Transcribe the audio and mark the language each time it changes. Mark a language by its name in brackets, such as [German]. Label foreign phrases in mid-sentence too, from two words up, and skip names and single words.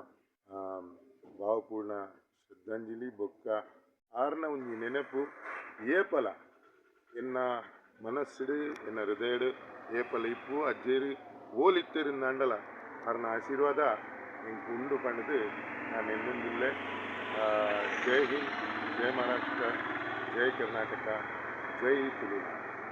[Tulu] ಭಾವಪೂರ್ಣ ಶ್ರದ್ಧಾಂಜಲಿ ಬೊಕ್ಕ ಆರ್ನ ಒಂಜಿ ನೆನಪು ಏಪಲ ಎನ್ನ ಮನಸ್ಸುಡು ಎನ್ನ ಹೃದಯಡು ಏಪಲ ಇಪ್ಪು ಅಜ್ಜೇರು ಓಲಿತ್ತೇರಿಂದ ಅಂಡಲ ಆರ್ನ ಆಶೀರ್ವಾದ ಎಂಕ್ ಉಂಡು ಪಂಡದು ನಾನು ಎನ್ನೊಂದಿಲ್ಲೆ [Hindi] जय हिंद, जय महाराष्ट्र, जय कर्नाटका, जय तुलुनाड.